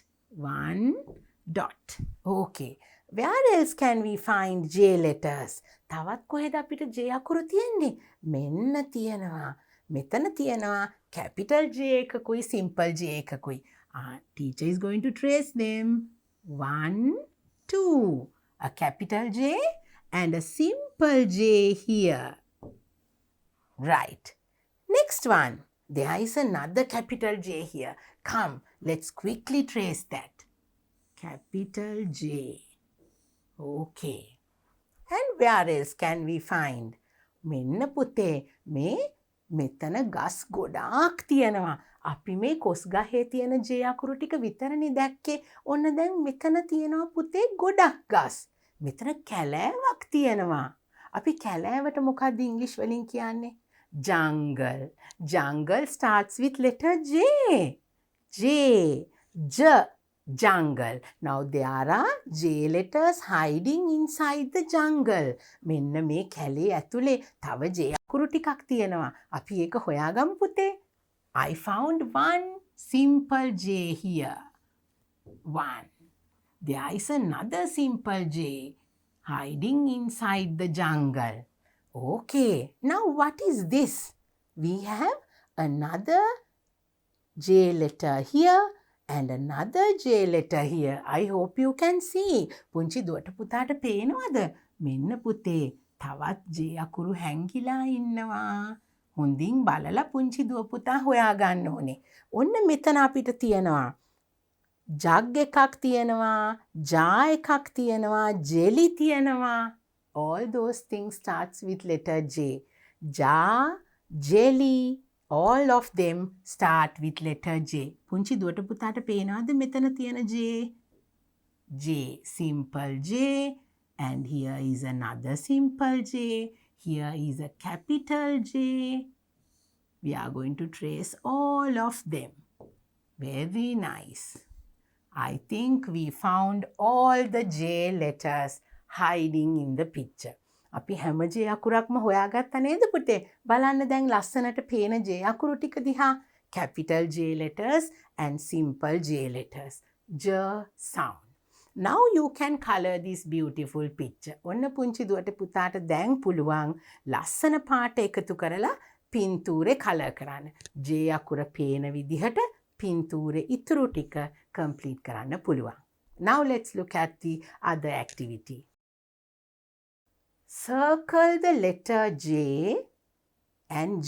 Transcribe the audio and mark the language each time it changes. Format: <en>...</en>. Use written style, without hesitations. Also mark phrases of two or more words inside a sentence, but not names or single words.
<en>1 dot. Okay. Where else can we find J letters?</en> <si>තවත් කොහෙද අපිට J අකුරු තියෙන්නේ? මෙන්න තියෙනවා. මෙතන තියෙනවා capital J එකකුයි simple J එකකුයි.</si> <en>Teacher is going to trace them. 1, 2. A capital J and a simple J here. Right. Next one. There is another capital J here. Come, let's quickly trace that. Capital J. Okay. And where else can we find</en> <si>මෙන්න පුතේ මේ මෙතන ගස් ගොඩාක් තියෙනවා. අපි මේ කොස් ගහේ තියෙන J අකුරු ටික විතරනේ දැක්කේ. ඔන්න දැන් මෙතන තියෙනවා පුතේ ගොඩක් ගස්. මෙතන කැලෑවක් තියෙනවා. අපි කැලෑවට මොකක්ද ඉංග්‍රීසි වලින් කියන්නේ?</si> <en>Jungle. Jungle starts with letter J. J. Jungle. Now there are J letters hiding inside the jungle.</en> <si>මෙන්න මේ කැලේ ඇතුලේ තව J අකුරු ටිකක් තියෙනවා. අපි ඒක හොයාගමු පුතේ.</si> <en>I found one simple J here. One. There is another simple J hiding inside the jungle. Okay. Now what is this? We have another J letter here and another J letter here. I hope you can see.</en> <si>පුංචි දුවට පුතාට පේනවද? මෙන්න පුතේ තවත් J අකුරු හැංගිලා ඉන්නවා. හොඳින් බලලා පුංචි දුව පුතා හොයාගන්න ඕනේ. ඔන්න මෙතන අපිට තියෙනවා ජග් එකක් තියෙනවා, ජා එකක් තියෙනවා, ජෙලි තියෙනවා.</si> <en>All those things starts with letter J. Jar, jelly, all of them start with letter J.</en> <si>පුංචි දුවට පුතාට පේනවද මෙතන තියෙන J?</si> <en>J, simple J, and here is another simple J. Here is a capital J. We are going to trace all of them. Very nice. I think we found all the J letters hiding in the picture.</en> <si>අපි හැම J අකුරක්ම හොයාගත්තා නේද පුතේ? බලන්න දැන් ලස්සනට පේන J අකුරු ටික දිහා.</si> <en>Capital J letters and simple J letters. J sound. Now you can color this beautiful picture.</en> <si>ඔන්න පුංචි දුවට පුතාට දැන් පුළුවන් ලස්සන පාට එකතු කරලා පින්තූරේ කලර් කරන්න. J අකුර පේන විදිහට පින්තූරේ ඉතුරු ටික complete කරන්න පුළුවන්.</si> <en>Now let's look at the other activity. Circle the letter J and J.</en>